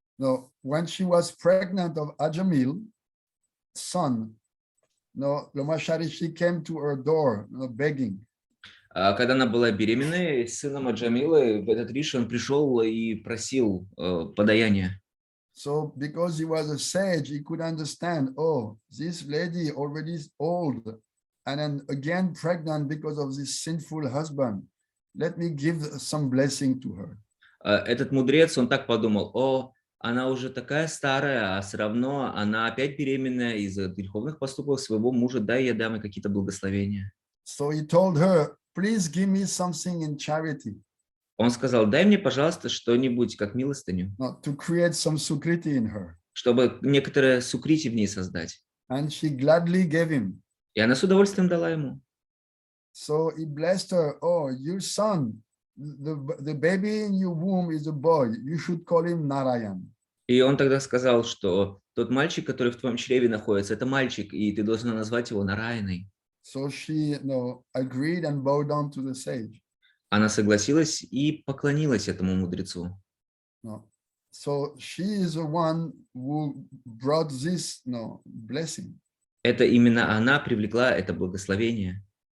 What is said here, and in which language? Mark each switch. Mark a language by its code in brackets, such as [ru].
[en] No, when she was pregnant of Ajamil, son, no, Lamashari, she came to her door, no, begging. [ru] Когда она была беременной с сыном Аджамилы, этот Риши, он пришел и просил подаяния. [en] So because he was a sage, he could understand, oh, this lady already is old and then again pregnant because of this sinful husband. Let me give some blessing to her. [ru] Этот мудрец, он так подумал, о, она уже такая старая, а все равно она опять беременная из-за греховных поступков своего мужа, дай я дам ей какие-то благословения. [en] So he told her, please give me something in charity. [ru] Он сказал, дай мне, пожалуйста, что-нибудь как милостыню, [en] To create some sukriti in her. [ru] чтобы некоторое сукрити в ней создать. [en] And she gladly gave him. [ru] И она с удовольствием дала ему. [en] So he blessed her. Oh, your son, the baby in your womb is a boy. You should call him Narayan. [ru] И он тогда сказал, что тот мальчик, который в твоем чреве находится, это мальчик, и ты должна назвать его Нараяной. [en] So she agreed and bowed down to the sage. [ru] Она согласилась и поклонилась этому мудрецу. [en] So she is the one who brought this blessing. [ru] Это именно она привлекла это благословение.